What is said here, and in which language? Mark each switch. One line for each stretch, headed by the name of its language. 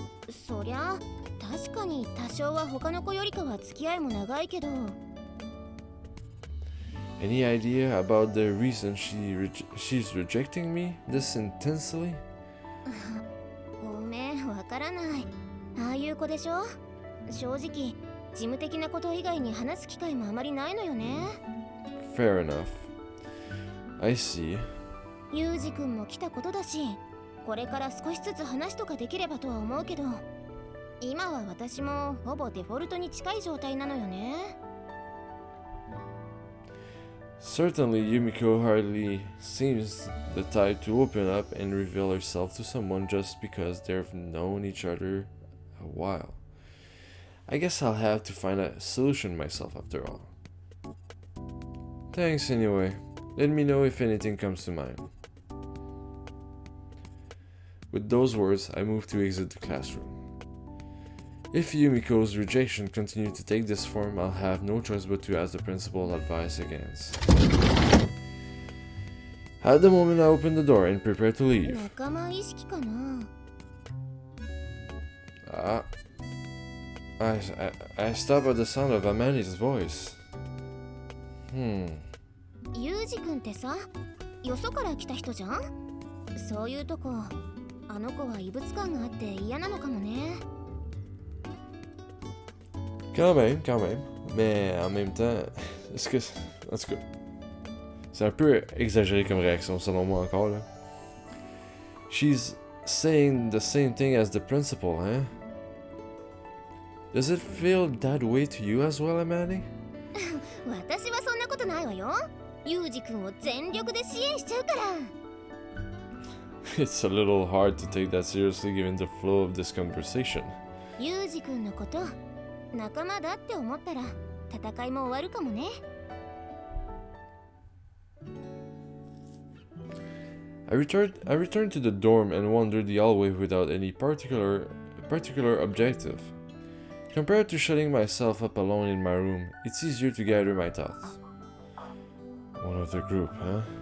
Japanese: そりゃ確かに多少は他の子よりかは付き合いも長いけど。
English: Any idea about the reason she's rejecting me this intensely?
Japanese: ごめん、わからない。ああいう子でしょ？正直、事務的なこと以外に話す機会もあまりないのよね。
English: Fair enough. I see.
Japanese: ユージ君も来たことだし、これから少しずつ話とかできればとは思うけど、今は私もほぼデフォルトに近い状態なのよね。
English: Certainly, Yumiko hardly seems the type to open up and reveal herself to someone just because they've known each other a while. I guess I'll have to find a solution myself after all. Thanks anyway. Let me know if anything comes to mind. With those words, I move to exit the classroom. If Yumiko's rejection continues to take this form, I'll have no choice but to ask the principal advice against. At the moment, I open the door and prepare to leave.
Japanese: 仲間意識かな？
English: I stop at the sound of Amane's voice.
Japanese: ユージ君ってさ、よそから来た人じゃん？そういうとこ、あの子は異物感があって嫌なのかもね。
French: Quand même. Mais en même temps, est-ce que... En tout cas, c'est un peu exagéré comme réaction selon moi encore là.
English: She's saying the same thing as the principal, hein? Does it feel that way to you as well, Amane?
Japanese: 私はそんなことないわよ。ユージ君を全力で支援しちゃうから。
English: It's a little hard to take that seriously given the flow of this conversation.
Japanese: ユージ君のこと仲間だって思ったら戦いも終わるかもね。
English: I returned to the dorm and wandered the hallway without any particular objective. Compared to shutting myself up alone in my room, it's easier to gather my thoughts. One of the group, huh?